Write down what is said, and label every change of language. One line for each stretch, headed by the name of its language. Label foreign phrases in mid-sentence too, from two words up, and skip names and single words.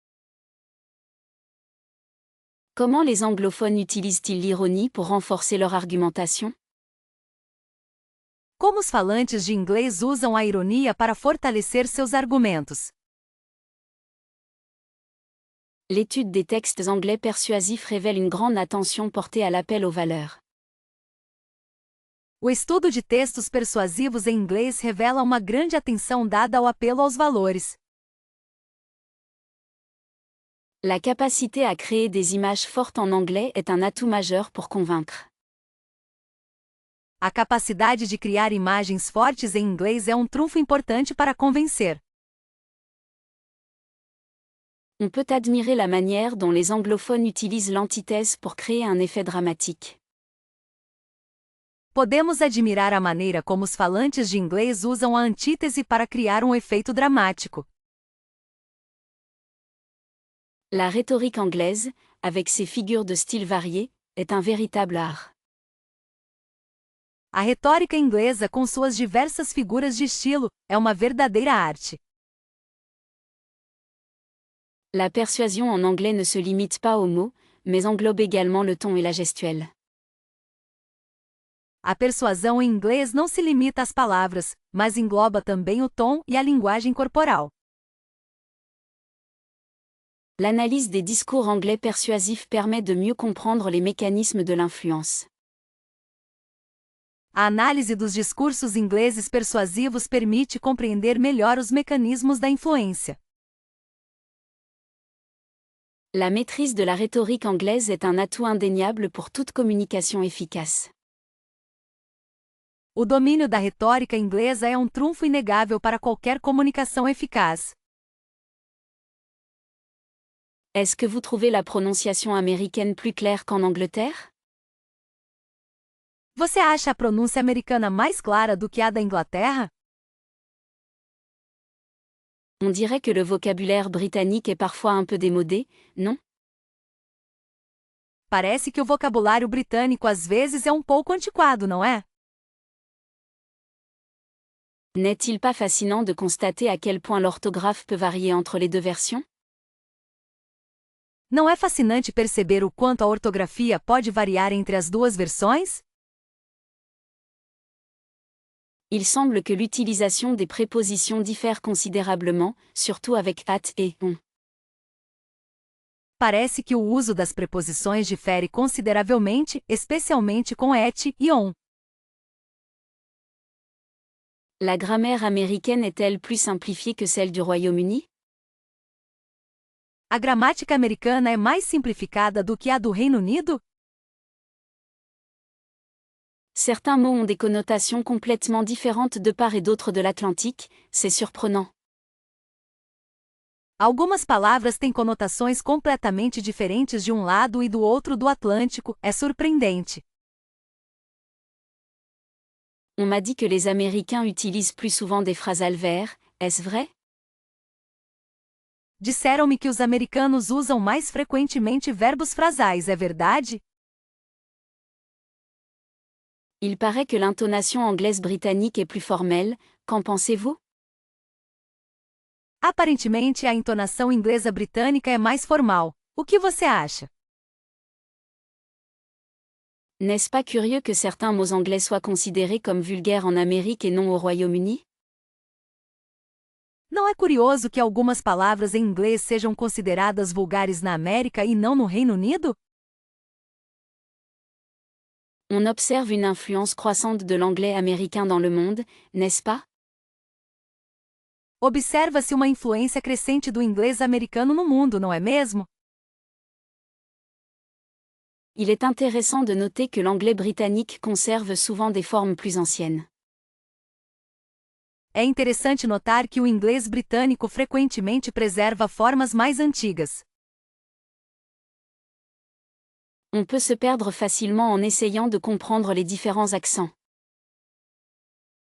French: Comment les anglophones utilisent-ils l'ironie pour renforcer leur argumentation?
Portuguese: Como os falantes de inglês usam a ironia para fortalecer seus argumentos?
French: L'étude des textes anglais persuasifs révèle une grande attention portée à l'appel aux valeurs.
Portuguese: O estudo de textos persuasivos em inglês revela uma grande atenção dada ao apelo aos valores.
French: La capacité à créer des images fortes en anglais est un atout majeur pour convaincre.
Portuguese: A capacidade de criar imagens fortes em inglês é um trunfo importante para convencer.
French: On peut admirer la manière dont les anglophones utilisent l'antithèse pour créer un effet dramatique.
Portuguese: Podemos admirar a maneira como os falantes de inglês usam a antítese para criar um efeito dramático.
French: La rhétorique anglaise, avec ses figures de style variées, est un véritable art.
Portuguese: A retórica inglesa com suas diversas figuras de estilo é uma verdadeira arte.
French: La persuasion en anglais ne se limite pas aux mots, mais englobe également le ton et la gestuelle.
Portuguese: A persuasão em inglês não se limita às palavras, mas engloba também o tom e a linguagem corporal.
French: L'analyse des discours anglais persuasifs permet de mieux comprendre les mécanismes de l'influence.
Portuguese: A análise dos discursos ingleses persuasivos permite compreender melhor os mecanismos da influência.
French: La maîtrise de la rhétorique anglaise est un atout indéniable pour toute communication efficace.
Portuguese: O domínio da retórica inglesa é um trunfo inegável para qualquer comunicação eficaz.
French: Est-ce que vous trouvez la prononciation américaine plus claire qu'en Angleterre?
Portuguese: Você acha a pronúncia americana mais clara do que a da Inglaterra?
French: On dirait que le vocabulaire britannique est parfois un peu démodé, non?
Portuguese: Parece que o vocabulário britânico às vezes é um pouco antiquado, não é?
French: N'est-il pas fascinant de constater à quel point l'orthographe peut varier entre les deux versions?
Portuguese: Não é fascinante perceber o quanto a ortografia pode variar entre as duas versões?
French: Il semble que l'utilisation des prépositions diffère considérablement, surtout avec at et on.
Portuguese: Parece que o uso das preposições difere consideravelmente, especialmente com et e on.
French: La grammaire américaine est-elle plus simplifiée que celle du Royaume-Uni?
Portuguese: A gramática americana é mais simplificada do que a do Reino Unido?
French: Certains mots ont des connotations complètement différentes de part et d'autre de l'Atlantique, c'est surprenant.
Portuguese: Algumas palavras têm conotações completamente diferentes de um lado e do outro do Atlântico, é surpreendente.
French: On m'a dit que les Américains utilisent plus souvent des
English: phrasal verbs,
French: est-ce vrai?
Portuguese: Disseram-me que os americanos usam mais frequentemente verbos frasais, é verdade?
French: Il paraît que l'intonation anglaise britannique est plus formelle, qu'en pensez-vous?
Portuguese: Aparentemente a entonação inglesa britânica é mais formal. O que você acha?
French: N'est-ce pas curieux que certains mots anglais soient considérés comme vulgaires en Amérique et non au Royaume-Uni?
Portuguese: Não é curioso que algumas palavras em inglês sejam consideradas vulgares na América e não no Reino Unido?
French: On observe une influence croissante de l'anglais américain dans le monde, n'est-ce pas?
Portuguese: Observa-se uma influência crescente do inglês americano no mundo, não é mesmo?
French: Il est intéressant de noter que l'anglais britannique conserve souvent des formes plus anciennes.
Portuguese: É interessante notar que o inglês britânico frequentemente preserva formas mais antigas.
French: On peut se perdre facilement en essayant de comprendre les différents accents.